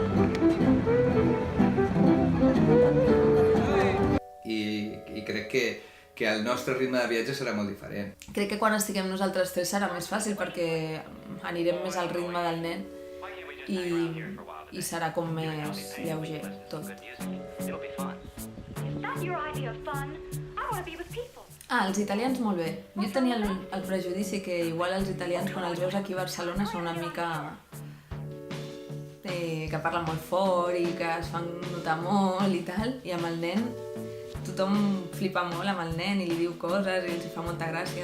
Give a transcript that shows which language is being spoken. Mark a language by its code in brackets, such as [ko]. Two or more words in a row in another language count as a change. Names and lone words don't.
[ca] I crec que el nostre ritme de viatge serà molt diferent. Crec que quan estiguem nosaltres 3 serà més fàcil perquè anirem més al ritme del nen i serà com més lleuger tot. [en] Is that your idea of fun? I want to be with people. [ca] Els italians molt bé. Jo tenia el prejudici que igual els italians quan els veus aquí a Barcelona són una mica... que parlen molt fort i que es fan notar molt i tal, i amb el nen tothom flipa molt amb el nen i li diu coses i els fa molta gràcia.